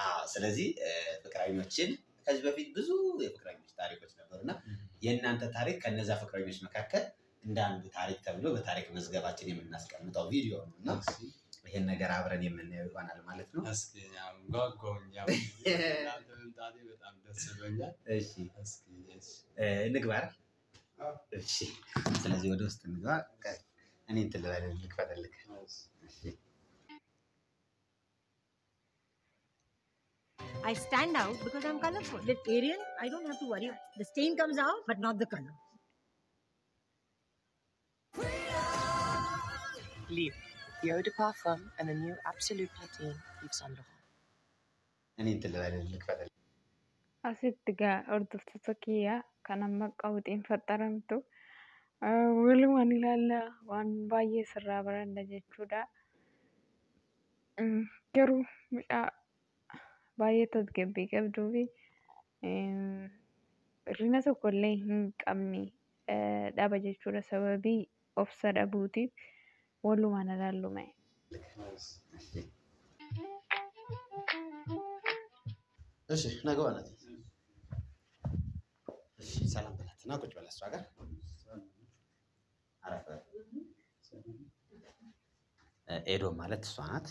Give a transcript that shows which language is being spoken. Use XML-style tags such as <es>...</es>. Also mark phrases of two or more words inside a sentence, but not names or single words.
<am>ስለዚህ ፍቅረኞችን ከዚህ በፊት ብዙ የፍቅረኞች ታሪኮች ነበሩና የእናንተ ታሪክ ከነዛ ፍቅረኞች መካከል እንደ አንድ ታሪክ ተብሎ በታሪክ መዝገባችን የምናስቀምጠው ቪዲዮ ነው እና ይሄን ነገር አብረን የምናየው ይሆናል ማለት ነው። እስኪ ያው ጓጓሁኝ። ያው እናንተ መምጣቴ በጣም ደስ ብሎኛል። እሺ እንግባ። እሺ ስለዚህ ወደ ውስጥ እንግባ። እኔ እንትን ልበልህ ልክፈትልህ።</am> <en>I stand out because I'm colorful. With Ariel, I don't have to worry. The stain comes out, but not the color. Leave. The eau de parfum and the new Absolute Platine Yves Saint Laurent.</en> <am>እኔ እንትን ልበልህ ልክፈትልህ።</am> <om>Asitti gaa hordoftoota kiyyaa kan amma qawwixiin faxxaramtu walumaan ilaalla waan baay'ee sirraa baranna jechuudha. Garuu midhaa baay'ee tasgabbii qabduu fi hir'ina tokkollee hin qabne dhaba jechuudha. Sababii obsa dhabuutiif walumaan ilaallume.</om> <am>እሺ ነገዋ ናት። እሺ ሰላም በላትና ቁጭ በላ እሷ ጋር አረፈ። ኤዶም ማለት እሷ ናት።</am>